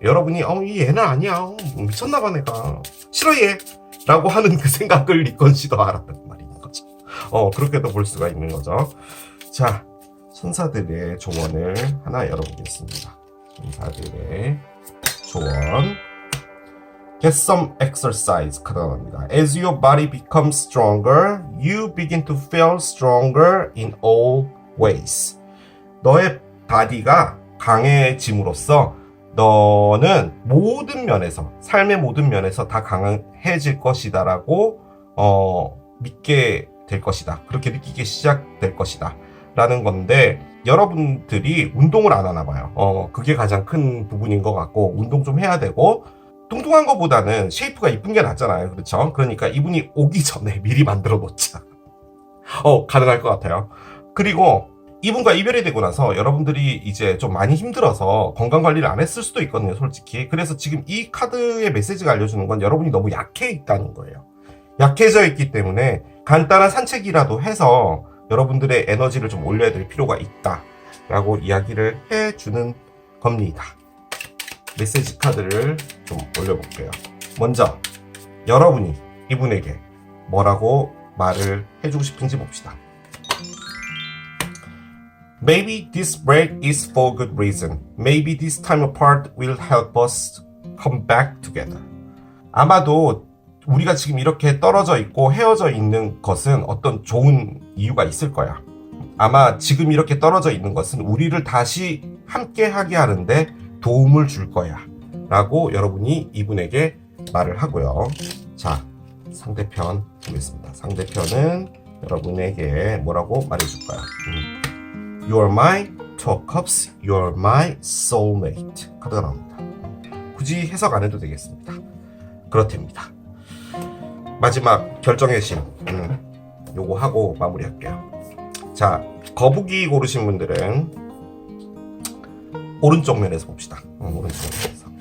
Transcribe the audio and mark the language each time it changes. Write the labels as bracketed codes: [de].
[ko] 여러분이 이 얘는 아니야 미쳤나봐 내가 싫어 얘 라고 하는 그 생각을 리컨시더 하라는 말인 거죠. 그렇게도 볼 수가 있는 거죠. 자, 천사들의 조언을 하나 열어보겠습니다. 천사들의 조언. [en] Get some exercise [ko] 카드가 나옵니다. [en] As your body becomes stronger, you begin to feel stronger in all ways. [ko] 너의 바디가 강해짐으로써 너는 모든 면에서, 삶의 모든 면에서 다 강해질 것이다 라고 믿게 될 것이다. 그렇게 느끼기 시작될 것이다 라는 건데 여러분들이 운동을 안 하나 봐요. 그게 가장 큰 부분인 것 같고 운동 좀 해야 되고 뚱뚱한 것보다는 쉐이프가 이쁜 게 낫잖아요. 그렇죠? 그러니까 이분이 오기 전에 미리 만들어 놓자. 가능할 것 같아요. 그리고 이분과 이별이 되고 나서 여러분들이 이제 좀 많이 힘들어서 건강관리를 안 했을 수도 있거든요. 솔직히. 그래서 지금 이 카드의 메시지가 알려주는 건 여러분이 너무 약해 있다는 거예요. 약해져 있기 때문에 간단한 산책이라도 해서 여러분들의 에너지를 좀 올려야 될 필요가 있다 라고 이야기를 해주는 겁니다. 메시지 카드를 좀 올려볼게요. 먼저 여러분이 이분에게 뭐라고 말을 해주고 싶은지 봅시다. [en] Maybe this break is for good reason. Maybe this time apart will help us come back together. [ko] 아마도 우리가 지금 이렇게 떨어져 있고 헤어져 있는 것은 어떤 좋은 이유가 있을 거야. 아마 지금 이렇게 떨어져 있는 것은 우리를 다시 함께 하게 하는데 도움을 줄 거야 라고 여러분이 이분에게 말을 하고요. 자, 상대편 보겠습니다. 상대편은 여러분에게 뭐라고 말해줄까요? [en] You are my two of cups, you are my soulmate [ko] 카드가 나옵니다. 굳이 해석 안 해도 되겠습니다. 그렇답니다. 마지막 결정의 신 요거 하고 마무리할게요. 자, 거북이 고르신 분들은 오른쪽 면에서 봅시다. 오른쪽 면에서.